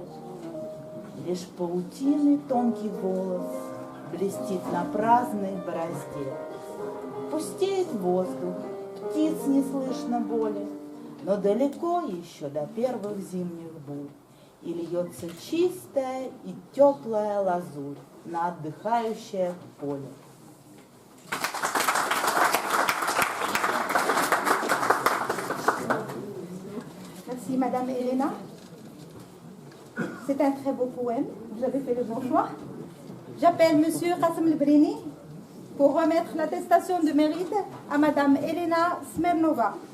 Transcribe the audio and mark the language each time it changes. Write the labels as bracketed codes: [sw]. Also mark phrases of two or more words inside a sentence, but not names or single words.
[ru] Лишь паутины тонкий волос блестит на праздной борозде. Пустеет воздух, птиц не слышно боли, но далеко еще до первых зимних бурь. и льется чистая и теплая лазурь на отдыхающее поле. [fr] Merci Madame Elena. C'est un très beau poème. Vous avez fait le bon choix. J'appelle Monsieur Qasim El-Brini pour remettre l'attestation de mérite à Madame Elena Smirnova.